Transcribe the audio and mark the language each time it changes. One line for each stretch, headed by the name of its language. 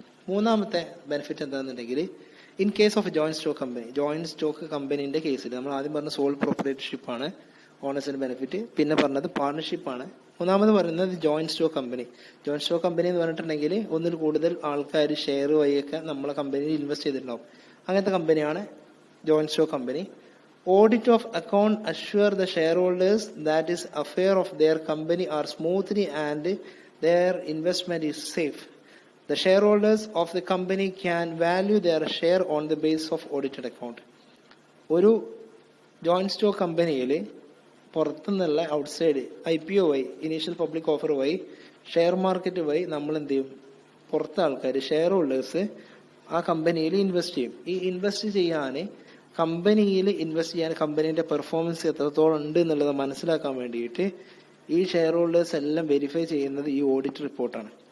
Malayalam: മൂന്നാമത്തെ benefit എന്താണെന്നുണ്ടെങ്കിൽ
English: in case of joint stock company,
Malayalam: joint stock കമ്പനീന്റെ കേസിൽ നമ്മൾ ആദ്യം പറഞ്ഞ സോൾ പ്രൊപ്പറേറ്റർഷിപ്പ് ആണ് ഓണേഴ്സിന്റെ ബെനിഫിറ്റ്, പിന്നെ പറഞ്ഞത് പാർട്ണർഷിപ്പ് ആണ്. മൂന്നാമത് പറയുന്നത് joint stock company. Joint stock company എന്ന് പറഞ്ഞിട്ടുണ്ടെങ്കിൽ ഒന്നിൽ കൂടുതൽ ആൾക്കാർ ഷെയർ വഴിയൊക്കെ നമ്മളെ കമ്പനിയിൽ ഇൻവെസ്റ്റ് ചെയ്തിട്ടുണ്ടാവും. അങ്ങനത്തെ കമ്പനിയാണ് joint stock company.
English: Audit of account assure the shareholders that is affair of their company are smoothly and their investment is safe. The shareholders of the company can value their share on the basis of audited account.
Malayalam: ഒരു joint stock കമ്പനിയിൽ പുറത്തുനിന്നുള്ള outside IPO വഴി, initial public offer വഴി, share market വഴി നമ്മൾ എന്ത് ചെയ്യും, പുറത്തെ ആൾക്കാർ ഷെയർ ഹോൾഡേഴ്സ് ആ കമ്പനിയിൽ ഇൻവെസ്റ്റ് ചെയ്യും. ഈ ഇൻവെസ്റ്റ് ചെയ്യാൻ കമ്പനിയിൽ ഇൻവെസ്റ്റ് ചെയ്യാൻ കമ്പനീന്റെ പെർഫോമൻസ് എത്രത്തോളം ഉണ്ട് എന്നുള്ളത് മനസ്സിലാക്കാൻ വേണ്ടിയിട്ട് ഈ ഷെയർ ഹോൾഡേഴ്സ് എല്ലാം വെരിഫൈ ചെയ്യുന്നത് ഈ ഓഡിറ്റ് റിപ്പോർട്ടാണ്.